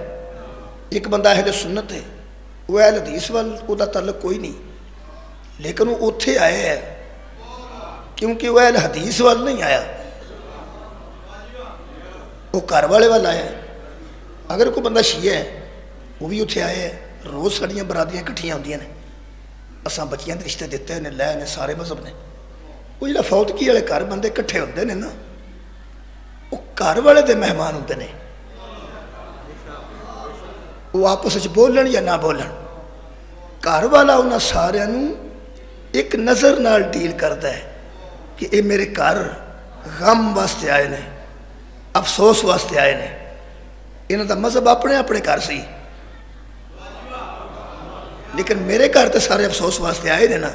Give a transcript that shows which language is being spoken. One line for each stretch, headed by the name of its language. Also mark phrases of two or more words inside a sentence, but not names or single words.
Punjabi: ایک بندہ اہل سنت ہے وہ اہل حدیث وال وہ تعلق کوئی نہیں لیکن وہ اتھے آئے ہے کیونکہ وہ اہل حدیث وال نہیں آیا وہ گھر والے وال آیا ہے. اگر کوئی بندہ شیعہ ہے وہ بھی اتھے آئے ہے. روز ساڑیاں برادریاں کٹھیاں ہوندیاں نے. اساں بچیاں دے رشتے دیتے نے لے نے سارے مذہب نے. وہ جڑا فوتگی والے گھر بندے کٹھے ہوندے نے نا وہ گھر والے دے مہمان ہوندے نے. وہ آپس وچ بولن یا نہ بولن گھر والا انہاں سارے ایک نظر نال ڈیل کرتا ہے کہ اے میرے گھر غم واسطے آئے نے افسوس واسطے آئے نے. انہاں دا مذہب اپنے اپنے گھر سی لیکن میرے گھر تے سارے افسوس واسطے آئے نے نا.